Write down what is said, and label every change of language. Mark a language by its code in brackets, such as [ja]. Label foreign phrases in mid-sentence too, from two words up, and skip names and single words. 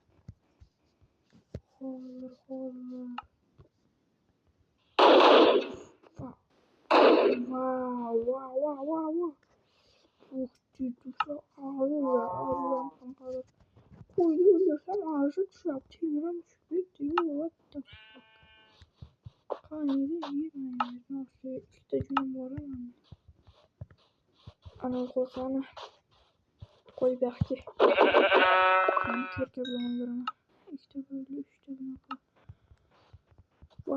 [uz] Hozir. Wow. Qo'yni o'ldirsam arshi tushyapti. Temirim tushib ketdi. [en] What the fuck? [uz] Qaniydi yeyman. Ikkita junim bor mana. Ana qo'ysani. Qo'y buyoqqa. Qani kelka bilan yuraman. Ikkita bo'ldi, 3ta bunaqa.